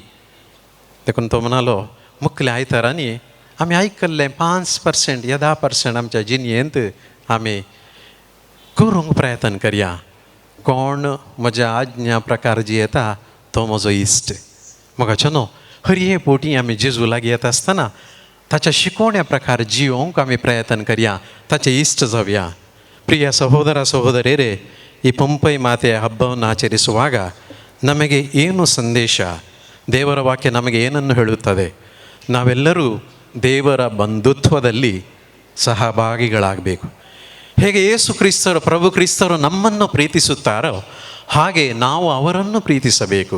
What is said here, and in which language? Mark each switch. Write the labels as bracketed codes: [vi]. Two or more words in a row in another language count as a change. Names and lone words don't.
[kok] देखून तो म्हणालो मुखल्या आयतारांनी आमी आयकल्लें 5% या 10% आमच्या जिणयेंत आमी करूंक प्रयत्न करया. कोण म्हज्या आज्ञा प्रकार जी येता तो म्हजो इश्ट. म्हाका न्हू हर एक पोटी आमी जेजू लागीं येता आसतना ताच्या शिकवण्या प्रकार जियोवंक आमी प्रयत्न करया, ताचे इश्ट जावया. [kn] ಪ್ರಿಯ ಸಹೋದರ ಸಹೋದರಿಯರೇ, ಈ ಪಂಪೈ ಮಾತೆಯ ಹಬ್ಬವನ್ನು ಆಚರಿಸುವಾಗ ನಮಗೆ ಏನು ಸಂದೇಶ, ದೇವರ ವಾಕ್ಯ ನಮಗೆ ಏನನ್ನು ಹೇಳುತ್ತದೆ? ನಾವೆಲ್ಲರೂ ದೇವರ ಬಂಧುತ್ವದಲ್ಲಿ ಸಹಭಾಗಿಗಳಾಗಬೇಕು. ಹೇಗೆ ಯೇಸು ಕ್ರಿಸ್ತರು ಪ್ರಭು ಕ್ರಿಸ್ತರು ನಮ್ಮನ್ನು ಪ್ರೀತಿಸುತ್ತಾರೋ ಹಾಗೆ ನಾವು ಅವರನ್ನು ಪ್ರೀತಿಸಬೇಕು.